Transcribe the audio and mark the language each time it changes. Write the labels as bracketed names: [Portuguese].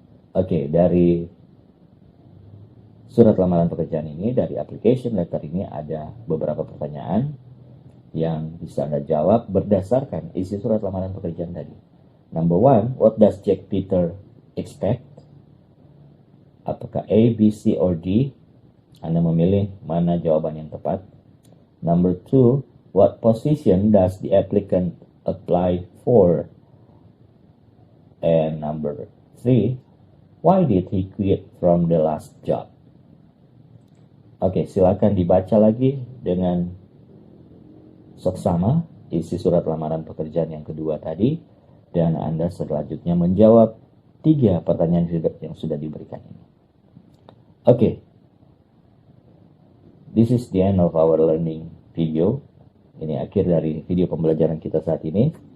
[Indonesian] Oke, dari surat lamaran pekerjaan ini, dari application letter ini ada beberapa pertanyaan yang bisa Anda jawab berdasarkan isi surat lamaran pekerjaan tadi. [English] Number 1, what does Jack Peter expect? [Indonesian] Apakah A, B, C, or D? Anda memilih mana jawaban yang tepat. [English] Number 2, what position does the applicant apply for? And number 3, why did he quit from the last job? [Indonesian] Oke, silakan dibaca lagi dengan seksama isi surat lamaran pekerjaan yang kedua tadi, dan Anda selanjutnya menjawab 3 pertanyaan yang sudah diberikan ini. [English] Oke, this is the end of our learning video. [Indonesian] Ini akhir dari video pembelajaran kita saat ini.